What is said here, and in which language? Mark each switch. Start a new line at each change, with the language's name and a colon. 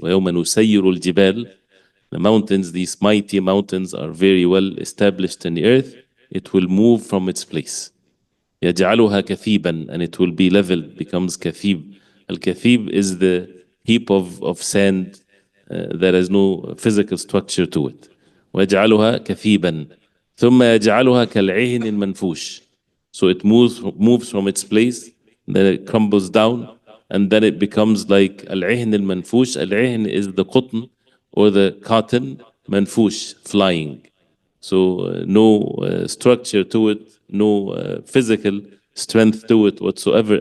Arabic: ويوم نسير الجبال,
English: the mountains, these mighty mountains are very well established in the earth. It will move from its place.
Arabic: يجعلها كثيبا,
English: and it will be leveled, becomes كثيب. Al-Kathib is the heap of sand that has no physical structure to it.
Arabic: ويجعلها كثيبا ثم يجعلها كالعهن المنفوش.
English: So it moves from its place, then it crumbles down, and then it becomes like
Arabic: العهن المنفوش.
English: العهن is the cotton or the cotton, منفوش, flying. So no structure to it, no physical strength to it whatsoever.